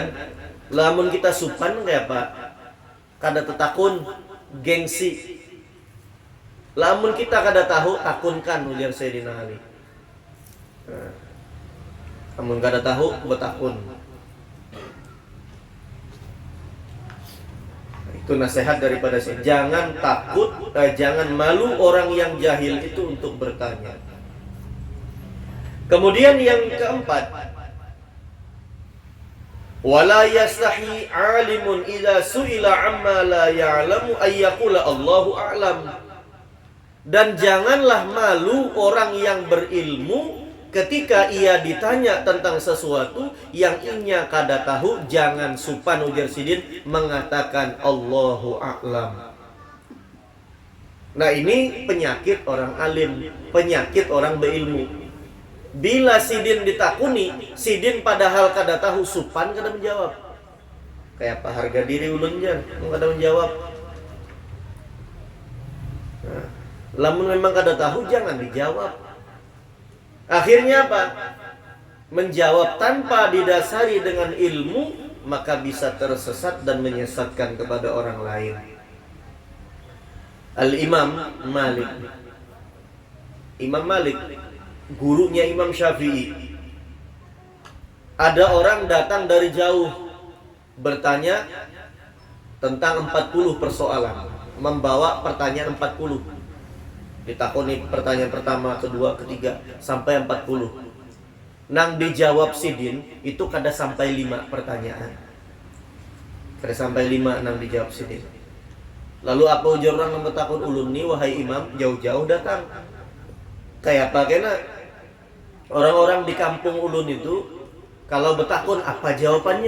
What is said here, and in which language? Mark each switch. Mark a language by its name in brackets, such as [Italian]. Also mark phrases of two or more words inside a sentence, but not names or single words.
[Banjar] Lamun kita supan kayak apa? Kada tetakun, gengsi. Lamun kita kada tahu, takunkan ujar Sayyidina Ali. Nah, lamun kada tahu, betakun. [Indonesian] Itu nasihat daripada saya. Jangan takut, jangan malu orang yang jahil itu untuk bertanya. Kemudian yang keempat, [Arabic] ولا يستحي عالم إذا سئل عما لا يعلم أن يقول الله أعلم. [Indonesian] Dan janganlah malu orang yang berilmu ketika ia ditanya tentang sesuatu yang [Banjar] inya kada tahu, jangan supan ujar Sidin [Indonesian] mengatakan [Arabic] الله أعلم. [Indonesian] Nah, ini penyakit orang alim, penyakit orang berilmu. [Banjar] Bila Sidin ditakuni, Sidin padahal kada tahu, supan kada menjawab. Kayak apa harga diri ulun jan, kada menjawab. Nah, lamun memang kada tahu jangan dijawab. [Indonesian] Akhirnya apa? Menjawab tanpa didasari dengan ilmu, maka bisa tersesat dan menyesatkan kepada orang lain. Al-Imam Malik, Imam Malik, gurunya Imam Syafi'i. Ada orang datang dari jauh bertanya tentang 40 persoalan, membawa pertanyaan 40. Ditakoni pertanyaan pertama, kedua, ketiga sampai 40. [Banjar] Nang dijawab Sidin itu kada sampai 5 pertanyaan. Kada sampai 5 nang dijawab Sidin. [Indonesian] Lalu apa ujar orang yang [Banjar] bertakun ulun ni, [Indonesian] wahai imam, jauh-jauh datang. [Banjar] Kayak apa kena? [Indonesian] Orang-orang di kampung ulun itu kalau bertakun apa jawabannya?